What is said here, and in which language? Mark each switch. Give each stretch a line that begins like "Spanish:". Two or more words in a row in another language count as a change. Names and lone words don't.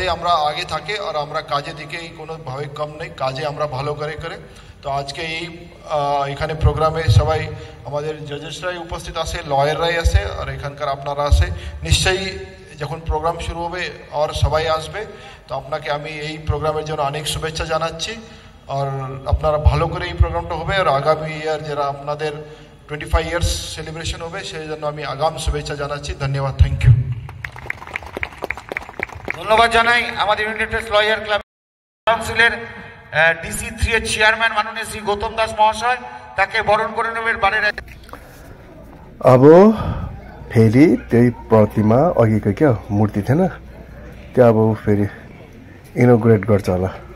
Bangla: আমরা আগে থাকি আর আমরা কাজের দিকে কোনোভাবে কম নেই কাজে আমরা ভালো করে তো আজকে এই এখানে প্রোগ্রামে সবাই আমাদের জাজেসরাই উপস্থিত আছে লয়াররাই আছে আর এখানকার আপনারা আছে নিশ্চয়ই যখন প্রোগ্রাম শুরু হবে আর সবাই আসবে তো আপনাকে আমি এই প্রোগ্রামের জন্য অনেক শুভেচ্ছা জানাচ্ছি আর আপনারা ভালো করে এই প্রোগ্রামটা হবে আর আগামী ইয়ার যারা আপনাদের 25
English: years celebration
Bangla: হবে সেই জন্য আমি আগাম শুভেচ্ছা জানাচ্ছি ধন্যবাদ
English: thank you
Bangla: ধন্যবাদ জানাই আমাদের ইউনাইটেড স্টেটস লয়ার ক্লাব কাউন্সিলের DC3 এর চেয়ারম্যান মাননীয় শ্রী গৌতম দাস মহাশয় তাকে বরণ করে নেবেন বাড়ির
Nepali: अब फेरि त्यही प्रतिमा अघिको क्या मूर्ति थिएन त्यो अब फेरि इनोग्रेट गर्छ होला